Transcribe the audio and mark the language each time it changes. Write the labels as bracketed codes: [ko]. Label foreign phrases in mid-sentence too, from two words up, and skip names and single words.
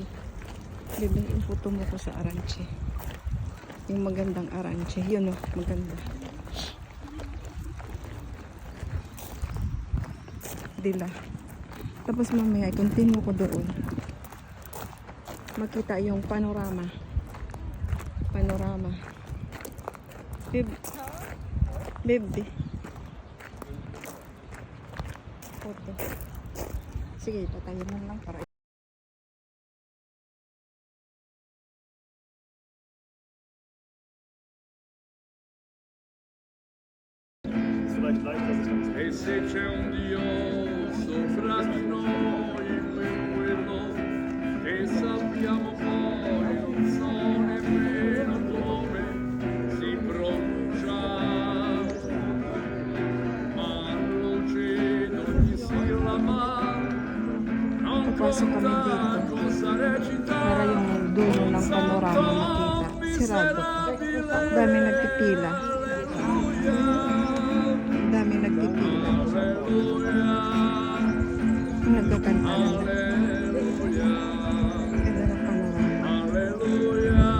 [tl] Bebe, ifoto mo ko sa Aranche. Yung magandang Aranche. Yun o, maganda. Dila. Tapos mamaya, continue ko doon. Makita yung panorama. Panorama. Bebe. Bebe. Foto. Sige, patayin mo lang para [it] E se c'è un Dio sopra di noi, quello che sappiamo poi non so nemmeno come si pronuncia, ma lo cedo ogni sillaba, non [tl] Papasok kami [it] conta [tl] dito [it] cosa recita, [tl] para yung dulo ng panorama makita. Sirado pa. Dami nagpipila. Dami nagpipila. Nagkakanta na. Ganda ng panorama.